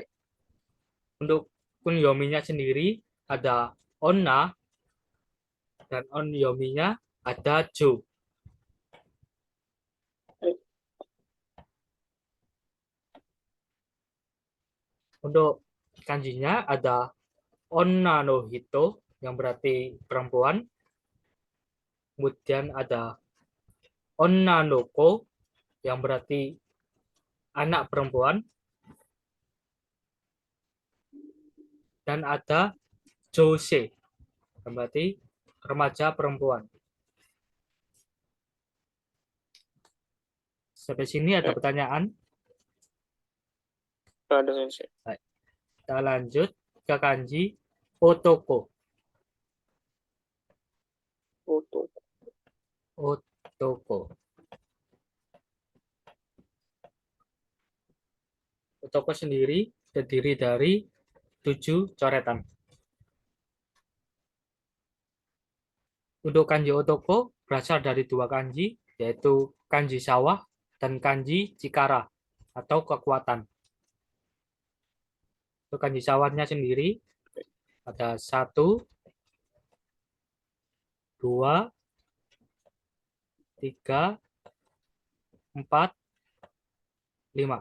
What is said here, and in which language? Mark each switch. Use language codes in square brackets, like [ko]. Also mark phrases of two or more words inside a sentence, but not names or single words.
[id] Untuk kunyominya sendiri ada onna dan onyominya ada jo. Untuk kanjinya ada [ja] 女の人 [id] yang berarti perempuan. Kemudian ada [ja] 女の子 [id] yang berarti anak perempuan. Dan ada jose yang berarti remaja perempuan. Sampai sini ada pertanyaan? Nggak ada sensei. Baik. Kita lanjut ke kanji otoko. Foto. Otoko. Otoko sendiri terdiri dari 7 coretan. Untuk kanji otoko berasal dari 2 kanji, yaitu kanji sawah dan kanji cikara atau kekuatan. Untuk kanji sawahnya sendiri ada 1, 2, 3, 4, 5.